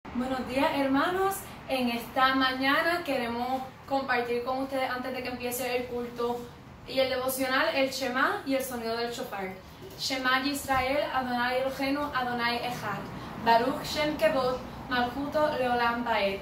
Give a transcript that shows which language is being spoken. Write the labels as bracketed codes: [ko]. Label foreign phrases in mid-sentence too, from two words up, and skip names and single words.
[es] Buenos días, hermanos. En esta mañana queremos compartir con ustedes, antes de que empiece el culto y el devocional, el Shema y el sonido del shofar. [he] שמע ישראל, ה' אלוהינו, ה' אחד. ברוך שם כבוד, מלכותו לעולם ועד.